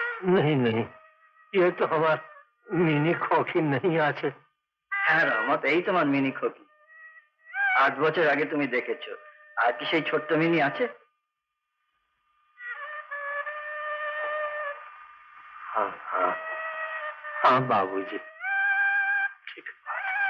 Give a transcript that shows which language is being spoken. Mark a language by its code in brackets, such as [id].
[hi] नहीं नहीं, ये तो हमार मिनी खोखी नहीं [bn] আছে। হ্যাঁ রহমত, এই তোমার মিনি খোকি। 8 বছর আগে তুমি দেখেছো, আর কি সেই ছোট্ট মিনি আছে? [hi] हाँ हाँ हाँ बाबूजी, ठीक बात।